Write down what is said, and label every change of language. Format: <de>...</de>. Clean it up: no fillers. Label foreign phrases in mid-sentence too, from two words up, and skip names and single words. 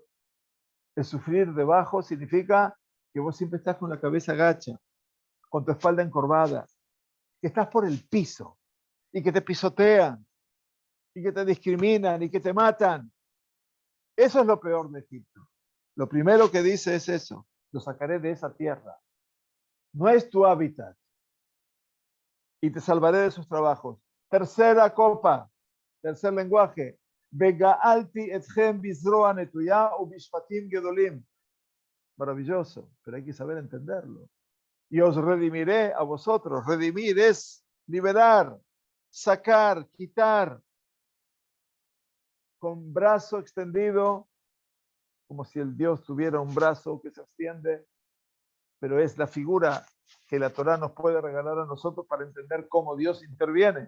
<es>El sufrir debajo significa que vos siempre estás con la cabeza gacha, con tu espalda encorvada, que estás por el piso y que te pisotean y que te discriminan y que te matan. Eso es lo peor de Egipto. Lo primero que dice es eso, lo sacaré de esa tierra. No es tu hábitat y te salvaré de sus trabajos. Tercera copa, tercer lenguaje.</es> <he>וגאלתי אתכם בזרוע נטויה ובשפטים גדולים.</he> <es>Maravilloso, pero hay que saber entenderlo. Y os redimiré a vosotros. Redimir es liberar, sacar, quitar. Con brazo extendido, como si el Dios tuviera un brazo que se extiende, pero es la figura que la Torá nos puede regalar a nosotros para entender cómo Dios interviene.</es>